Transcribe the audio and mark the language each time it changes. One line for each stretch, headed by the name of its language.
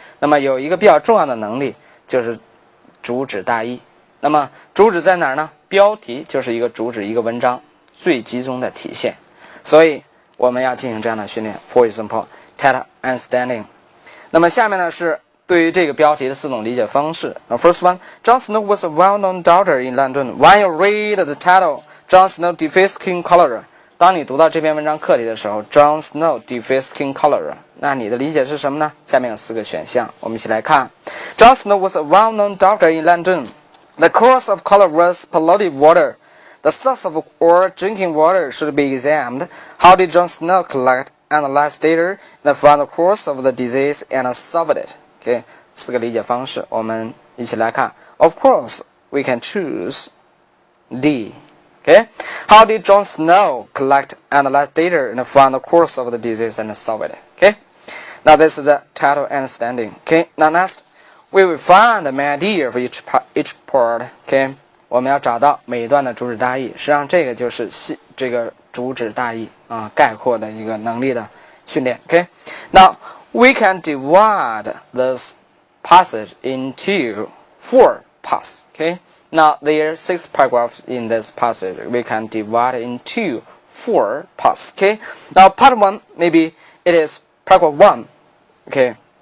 Chinese: 那么有一个比较重要的能力就是主旨大意。那么主旨在哪儿呢？标题就是一个主旨，一个文章最集中的体现。所以我们要进行这样的训练。
English: For example, title understanding.
Chinese: 那么下面呢是对于这个标题的4种理解方式。
English: First one, John Snow was a well-known doctor in London. When you read the title, John Snow defeats skin cholera.
Chinese: 当你读到这篇文章课题的时候 ，
English: John Snow defeats skin cholera.
Chinese: 那你的理解是什么呢？下面有4个选项，我们一起来看。
English: John Snow was a well-known doctor in London. The cause of cholera was polluted water. The source of or drinking water should be examined. How did John Snow collect, analyze data, and find the cause of the disease and solve it?
Chinese: Okay, 4个理解方式，我们一起来看。
English: Of course, we can choose D. Okay, how did John Snow collect, analyze data, and find the cause of the disease and solve it? Okay, now this is the title understanding. Okay, now next, we will find the main idea of each part.
Chinese: Okay, 我们要找到每一段的主旨大意。实际上，这个就是这个主旨大意概括的一个能力的训练。
English: Okay, now we can divide this passage into 4 parts. Okay. Now there are 6 paragraphs in this passage. We can divide into 4 parts. Okay. Now part 1, maybe it is paragraph 1. Okay.